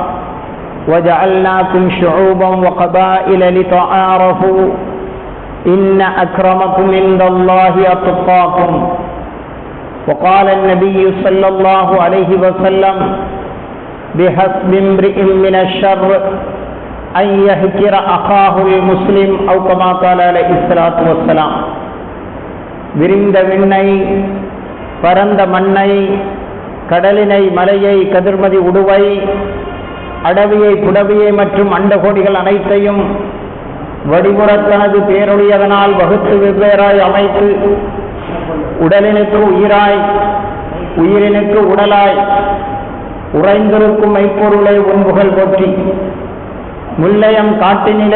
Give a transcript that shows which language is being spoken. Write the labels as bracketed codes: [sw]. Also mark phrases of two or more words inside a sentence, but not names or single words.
[ar] وجعلناكم شعوبا وقبائل لتعارفوا إن أكرمكم عند الله أتقاكم وقال النبي صلى الله عليه وسلم بحسب امرئ من الشر أن يهجر أخاه المسلم أو كما قال عليه الصلاة والسلام. [ta] விரிந்த விண்ணை, பரந்த மண்ணை, கடலினை, மலையை, கதிர்மதி உடுவை, அடவியை, புடவியை மற்றும் அண்டகோடிகள் அனைத்தையும் வடிமுறத்தனது பேரொழியதனால் வகுத்து வெவ்வேறாய் அமைத்து உடலினுக்கு உயிராய், உயிரினுக்கு உடலாய் உறைந்திருக்கும் மெய்ப்பொருளை உன்புகழ் போற்றி, முல்லையம் காட்டினிலை